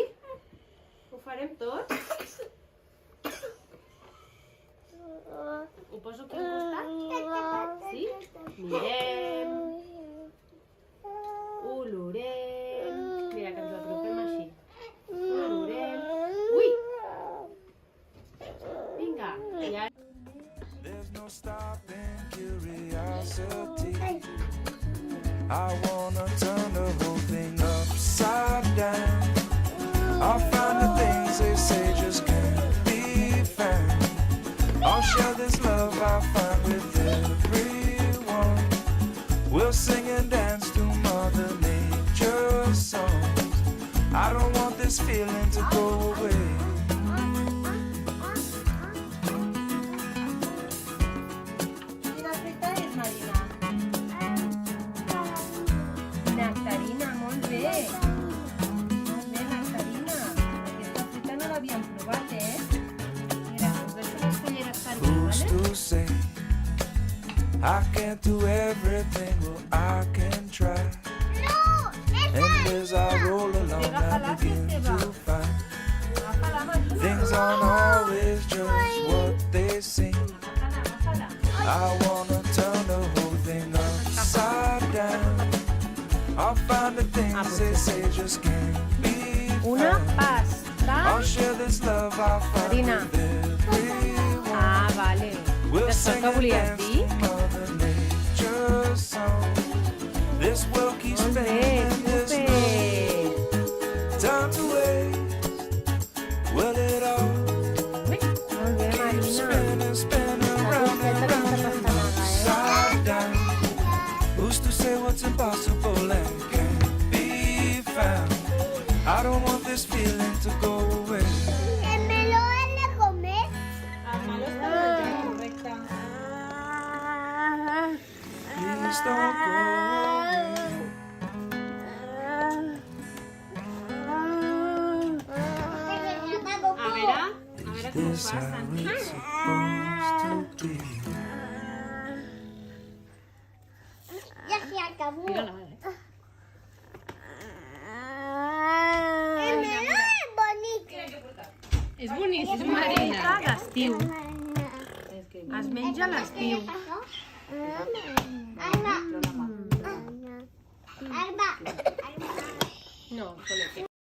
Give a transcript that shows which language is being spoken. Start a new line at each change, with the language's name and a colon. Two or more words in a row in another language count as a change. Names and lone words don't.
Catalan: Ho farem tot? Ho poso aquí al costat? Sí? Mirem, olorem, mira que ens ho apropem així, olorem, ui! Vinga, i ara...
English: There's no stopping curiosity. I wanna turn the whole thing upside down. I'll find the things they say just can't be found. I'll share this love I find with everyone. We'll sing and dance to Mother Nature's songs. I don't want this feeling to go away.
Catalan: Quina fruita és, Marina? Nectarina, molt bé. Molt bé, nectarina. Aquesta fruita no l'havíem provat, Mira, us deixo les culleres per mi,
English: Who's
Catalan: vale?
English: to say I can't do everything, well I can try.
Catalan: No,
English: And as I roll along I begin to find
Catalan: Agafa-la, m'ajuda.
English: things aren't always just what they seem.
Catalan: Agafa-la, agafa-la.
English: I wanna turn the whole thing upside down. I'll find the things they say just can't be
Catalan: Una
English: found.
Catalan: pasta.
English: I'll share this love I find
Catalan: Marina.
English: with everyone.
Catalan: Ah, vale.
English: We'll
Catalan: Això
English: sing
Catalan: que
English: and
Catalan: volies
English: dance
Catalan: dir?
English: to Mother Nature's song. This world keeps
Catalan: Molt bé,
English: spinning, there's no
Catalan: super.
English: time to waste. Will it all
Catalan: Ui, molt bé,
English: keep
Catalan: Marina.
English: spinning, spinning
Catalan: La
English: round
Catalan: costeta
English: and
Catalan: aquesta
English: round,
Catalan: pastanaga,
English: upside down? Who's to say what's impossible and can't be found? I don't want this feeling to go away.
Spanish: que me lo han de comer.
Catalan: El meló està menjat, correcte.
English: Please don't go away.
Catalan: A veure com ho
English: This
Catalan: fas,
English: how
Catalan: Santi.
English: it's supposed to be.
Spanish: Ya se acabó.
Catalan: Mira-la, vale.
Spanish: El melón es bonito.
Catalan: És boníssim, Marina. D'estiu. Es menja a l'estiu. Alba. Alba.
Spanish: No, con este.